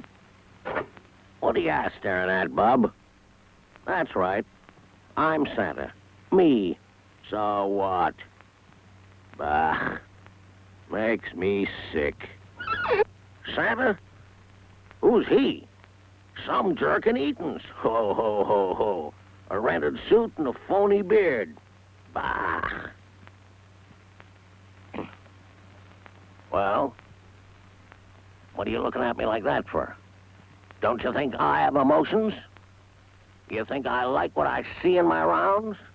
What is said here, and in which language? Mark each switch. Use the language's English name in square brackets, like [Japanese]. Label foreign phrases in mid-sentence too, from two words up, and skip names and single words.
[English] What are you staring at, bub? That's right. I'm Santa. Me. So what? Bah. Makes me sick. Santa? Who's he? Some jerk in Eaton's. Ho, ho, ho, ho. A rented suit and a phony beard. Bah. Well, what are you looking at me like that for? Don't you think I have emotions? You think I like what I see in my rounds?